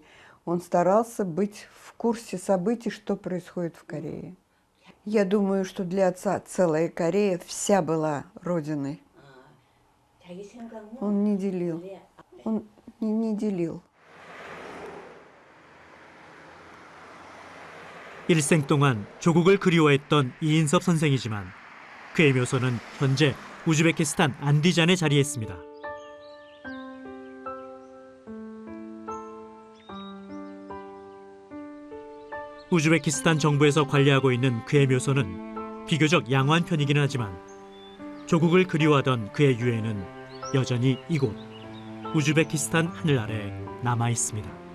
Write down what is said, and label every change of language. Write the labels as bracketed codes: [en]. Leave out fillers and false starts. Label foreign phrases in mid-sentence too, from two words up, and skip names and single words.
[ru] Он старался быть в курсе событий, что происходит в Корее. Я думаю, что для отца целая Корея вся была родиной. Он не делил. Он не делил. [ko] 일생 동안 조국을 그리워했던 이인섭 선생이지만 그의 묘소는 현재 우즈베키스탄 안디잔에 자리했습니다. 우즈베키스탄 정부에서 관리하고 있는 그의 묘소는 비교적 양호한 편이기는 하지만 조국을 그리워하던 그의 유해는 여전히 이곳 우즈베키스탄 하늘 아래 남아 있습니다.